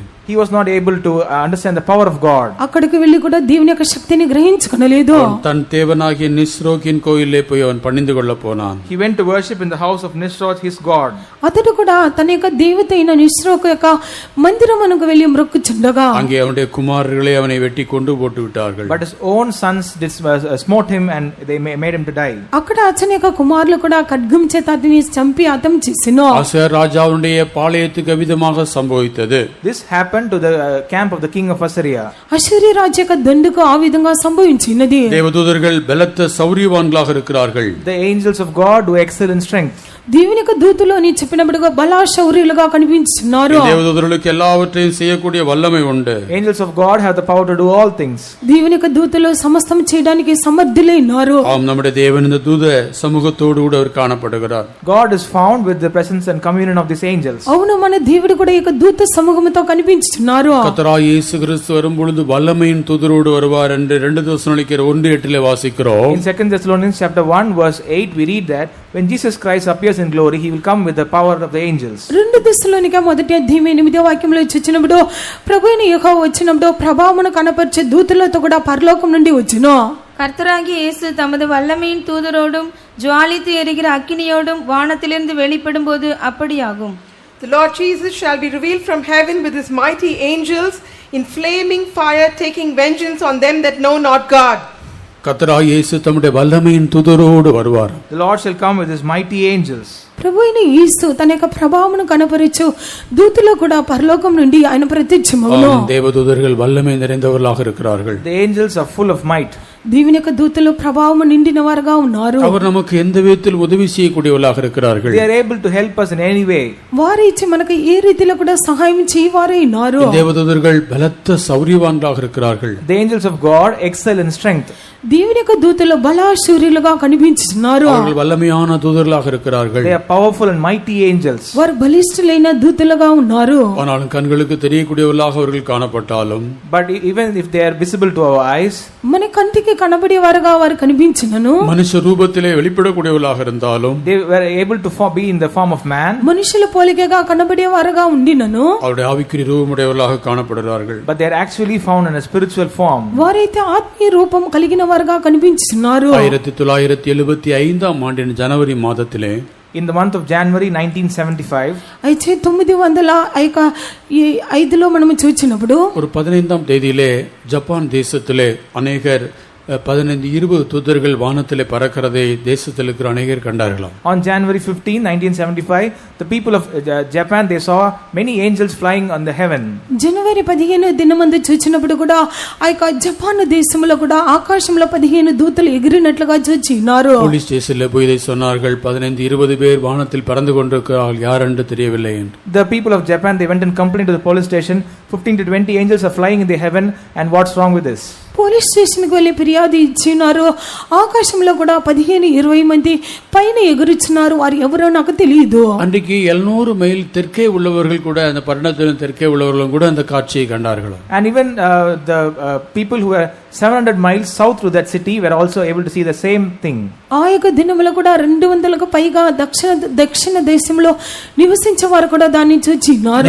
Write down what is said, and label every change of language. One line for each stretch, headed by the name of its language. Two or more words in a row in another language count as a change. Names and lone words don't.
English: he was not able to understand the power of God.
Telugu: అక్కడికి వెళ్ళి కూడా దేవుని యొక్క శక్తిని గ్రహించుకొనలేదు.
Tamil: தன் தேவனாகிய நிஸ்ரோக்கின் கோயிலே போய் அவன் பணிந்து கொள்ள போனான்.
English: He went to worship in the house of Nisroch, his god.
Telugu: అతడు కూడా తన యొక్క దేవత అయిన నిస్రోకు యొక్క మందిరమునకు వెళ్ళి మొక్కుచుండగా
Tamil: அங்கே அவனுடைய குமாரர்களே அவனை வெட்டி கொண்டு போட்டு விட்டார்கள்.
English: But his own sons smote him and they made him to die.
Telugu: అక్కడ అతని యొక్క కుమారులు కూడా ఖడ్గం చేత అతని చంపి హతం చేసెను.
Tamil: ஆசேர் ராஜாவுடைய பாளையத்துக்கு விதமாக சம்பவித்தது.
English: This happened to the camp of the king of Assyria.
Telugu: అశ్షూరు రాజు యొక్క దండుకు ఆ విధంగా సంభవించినది.
Tamil: தேவதூதர்கள் பலத்த சௌரியவான்களாக இருக்கிறார்கள்.
English: The angels of God who excel in strength.
Telugu: దేవుని యొక్క దూతలు అని చెప్పినప్పుడుగా బలా శౌర్యులుగా కనిపించున్నారు.
Tamil: தேவதூதர்களுக்கு எல்லாவற்றையும் செய்யக்கூடிய வல்லமை உண்டு.
English: Angels of God have the power to do all things.
Telugu: దేవుని యొక్క దూతలు సమస్తం చేయడానికి సమర్థులైనారు.
Tamil: ஆம், நம்முடைய தேவன் இந்த தூத சமூகத்தோடு கூட அவர் காணப்படுகிறார்.
English: God is found with the presence and communion of these angels.
Telugu: అవును, మన దేవుడు కూడా ఈ యొక్క దూత సమూహంతో కనిపించుచున్నారు.
Tamil: கர்த்தராகிய இயேசு கிறிஸ்து வரும்பொழுது வல்லமையின் தூதரோடு வருவார் என்று 2 தெசலோனிக்கேயர் 1:8 வாசிக்கிறோம்.
English: In 2 Thessalonians chapter 1 verse 8 we read that when Jesus Christ appears in glory, he will come with the power of the angels.
Telugu: 2 తెస్సలోనిక మొదటి అధ్యాయం 8వ వాక్యంలో చూచినప్పుడు ప్రభువైన యెహోవా వచ్చినప్పుడు ప్రభావమును కనపరిచే దూతలతో కూడా పరలోకం నుండి వచ్చును.
Tamil: கர்த்தராகிய இயேசு தமது வல்லமையின் தூதரோடும் ஜுவாலித்து எரிகிற அக்கினியோடும் வானத்திலிருந்து வெளிப்படும் போது அப்படியாகும்.
English: The Lord Jesus shall be revealed from heaven with his mighty angels in flaming fire, taking vengeance on them that know not God.
Tamil: கர்த்தராகிய இயேசு தம்முடைய வல்லமையின் தூதரோடு வருவார்.
English: The Lord shall come with his mighty angels.
Telugu: ప్రభువైన యేసు తన యొక్క ప్రభావమును కనపరిచు దూతలు కూడా పరలోకం నుండి ఆయన ప్రత్యక్షమవును.
Tamil: தேவதூதர்கள் வல்லமை நிறைந்தவர்களாக இருக்கிறார்கள்.
English: The angels are full of might.
Telugu: దేవుని యొక్క దూతలు ప్రభావము నిండిన వారుగా ఉన్నారు.
Tamil: அவர் நமக்கு எந்த விதத்தில் உதவி செய்யக்கூடியவர்களாக இருக்கிறார்கள்.
English: They are able to help us in any way.
Telugu: వారు ఇచ్చి మనకు ఏ రీతిలో కూడా సహాయం చేయవారే ఉన్నారు.
Tamil: தேவதூதர்கள் பலத்த சௌரியவான்களாக இருக்கிறார்கள்.
English: The angels of God excel in strength.
Telugu: దేవుని యొక్క దూతలు బలాశూరులుగా కనిపించుచున్నారు.
Tamil: அவர்கள் வல்லமையான தூதர்களாக இருக்கிறார்கள்.
English: They are powerful and mighty angels.
Telugu: వారు బలిష్ఠులైన దూతలుగా ఉన్నారు.
Tamil: ஆனாலும் கண்களுக்கு தெரியக்கூடியவர்களாக அவர்கள் காணப்பட்டாலும்
English: But even if they are visible to our eyes,
Telugu: మన కంటికి కనబడే వారుగా వారు కనిపించినను,
Tamil: மனுஷ ரூபத்திலே வெளிப்படக்கூடியவர்களாக இருந்தாலும்
English: they were able to be in the form of man.
Telugu: మనుషుల పోలికగా కనబడే వారుగా ఉండినను,
Tamil: அவருடைய ஆவிக்குரிய ரூபமுடையவர்களாக காணப்படுகிறார்கள்.
English: But they are actually found in a spiritual form.
Telugu: వారైతే ఆత్మీయ రూపం కలిగిన వారుగా కనిపించున్నారు.
Tamil: 1975 ஆண்டின் ஜனவரி மாதத்திலே
English: In the month of January 1975,
Telugu: అయితే 905లో మనము చూచినప్పుడు
Tamil: ஒரு 15ஆம் தேதியிலே ஜப்பான் தேசத்திலே அநேகர் 15-20 தூதர்கள் வானத்திலே பறக்கிறதை தேசத்தில் இருக்கிற அநேகர் கண்டார்களாம்.
English: on January 15, 1975, the people of Japan, they saw many angels flying on the heaven.
Telugu: జనవరి 15 దినమందు చూచినప్పుడు కూడా ఆ యొక్క జపాన్ దేశంలో కూడా ఆకాశంలో 15 దూతలు ఎగిరినట్లుగా చూచినారు.
English: police station
Tamil: போய் இதை சொன்னார்கள். 15-20 பேர் வானத்தில் பறந்து கொண்டிருக்கிறார்கள், யார் என்று தெரியவில்லை என்று.
English: The people of Japan, they went and complained to the police station, 15 to 20 angels are flying in the heaven, and what's wrong with this? police station
Telugu: వెళ్ళి ఫిర్యాదు ఇచ్చినారు. ఆకాశంలో కూడా 15-20 మంది పైన ఎగురుచున్నారు, వారు ఎవరో నాకు తెలియదు.
Tamil: அன்றைக்கு 700 மைல் தெற்கே உள்ளவர்கள் கூட, அந்த பட்டணத்தின் தெற்கே உள்ளவர்களும் கூட அந்த காட்சியை கண்டார்கள்.
English: And even the people who were 700 miles south to that city were also able to see the same thing.
Telugu: ఆ యొక్క దినములో కూడా 200లకు పైగా దక్షిణ దేశంలో నివసించే వారు కూడా దాన్ని చూచినారు.